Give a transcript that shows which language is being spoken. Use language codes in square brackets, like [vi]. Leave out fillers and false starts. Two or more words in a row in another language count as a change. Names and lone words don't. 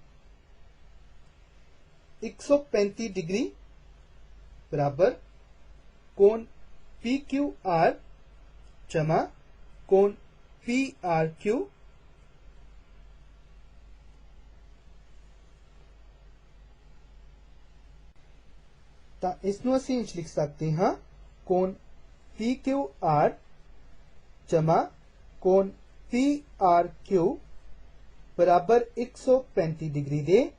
[pa] 135 ਡਿਗਰੀ ਬਰਾਬਰ ਕੋਣ PQR ਜਮਾ ਕੋਣ PRQ ਤਾਂ ਇਸ ਨੂੰ ਅਸੀਂ ਇੰਜ ਲਿਖ ਸਕਦੇ ਹਾਂ ਕੋਣ PQR ਜਮਾ ਕੋਣ PRQ ਬਰਾਬਰ 135 ਡਿਗਰੀ ਦੇ।